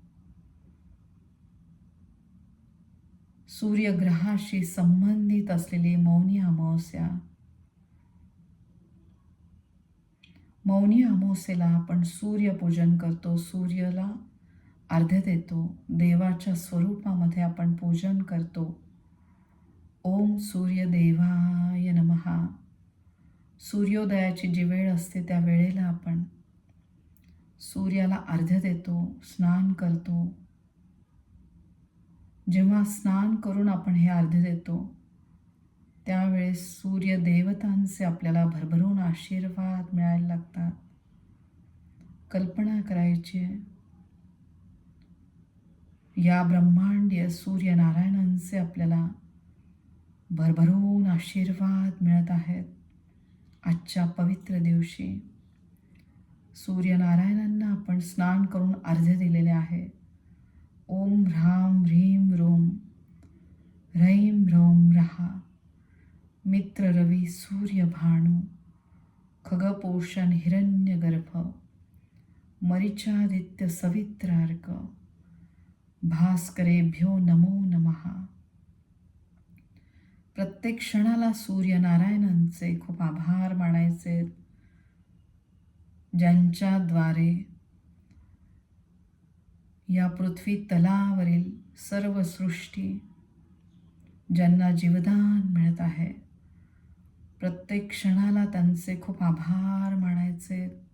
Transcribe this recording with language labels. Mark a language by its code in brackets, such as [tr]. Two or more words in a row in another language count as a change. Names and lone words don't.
[mr] सूर्यग्रहाशी संबंधित असलेली मौनी अमावस्या. मौनी अमावस्येला आपण सूर्यपूजन करतो, सूर्याला अर्घ्य देतो, देवाच्या स्वरूपामध्ये आपण पूजन करतो. [sa] ओम सूर्यदेवाय नमः. [mr] सूर्योदयाची जी वेळ असते त्या वेळेला आपण सूर्याला अर्घ्य देतो, स्नान करतो. जेव्हा स्नान करून आपण हे अर्घ्य देतो त्यावेळेस सूर्यदेवतांचे आपल्याला भरभरून आशीर्वाद मिळायला लागतात. कल्पना करायची आहे, या ब्रह्मांडीय सूर्यनारायणांचे आपल्याला भरभरून आशीर्वाद मिळत आहेत. आजच्या पवित्र दिवशी सूर्यनारायणांना आपण स्नान करून अर्घ्य दिलेले आहे. [sa] ओम ह्रां ह्रीं रोम ह्रैं ह्रौं रहा. मित्र रवी सूर्य भानु खगपोषण हिरण्यगर्भ मरीचादित्य सवित्रार्क भास्करेभ्यो नमो नमः. [mr] प्रत्येक क्षणाला सूर्यनारायणांचे खूप आभार मानायचे, ज्यांच्याद्वारे या पृथ्वी तलावरील सर्व सृष्टी, ज्यांना जीवदान मिळत आहे, प्रत्येक क्षणाला त्यांचे खूप आभार मानायचे.